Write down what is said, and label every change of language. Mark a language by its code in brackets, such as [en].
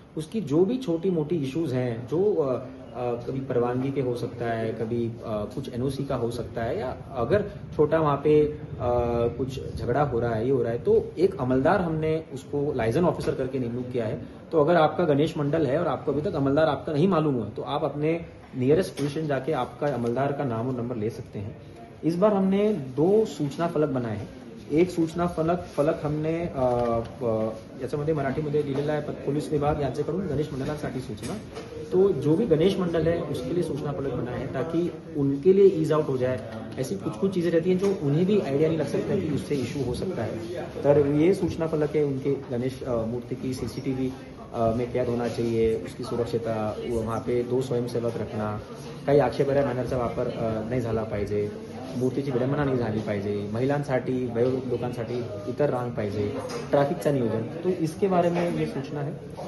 [hi] उसकी जो भी छोटी मोटी इश्यूज हैं, जो कभी परवानगी के हो सकता है, कभी कुछ एनओसी का हो सकता है, या अगर छोटा वहाँ पे कुछ झगड़ा हो रहा है, ये हो रहा है, तो एक अमलदार हमने उसको लाइजन ऑफिसर करके नियुक्त किया है। तो अगर आपका गणेश मंडल है और आपको अभी तक अमलदार आपका नहीं मालूम हुआ तो आप अपने नियरेस्ट पुलिस स्टेशन जाके आपका अमलदार का नाम और नंबर ले सकते हैं। इस बार हमने 2 सूचना फलक बनाए हैं। एक सूचना फलक हमने [mr] याच्यामध्ये मराठीमध्ये लिहिलेला आहे, पोलीस विभाग यांच्याकडून गणेश मंडळांसाठी सूचना। [hi] तो जो भी गणेश मंडल है उसके लिए सूचना फलक बनाए हैं ताकि उनके लिए ईज आउट हो जाए। ऐसी कुछ चीजें रहती हैं जो उन्हें भी आइडिया नहीं लग सकता कि उससे इशू हो सकता है। तर ये सूचना फलक है उनके गणेश मूर्ति की सीसीटीवी में कैद होना चाहिए, उसकी सुरक्षिता, वहाँ पे 2 स्वयंसेवक रखना, [mr] काही आक्षेपार्ह बॅनरचा वापर नाही झाला पाहिजे, मूर्तीची विडंबना नाही झाली पाहिजे, महिलांसाठी, वयोवृद्ध लोकांसाठी इतर रांग पाहिजे, ट्रैफिकचा नियोजन, [hi] तो इसके बारे में ये सूचना है।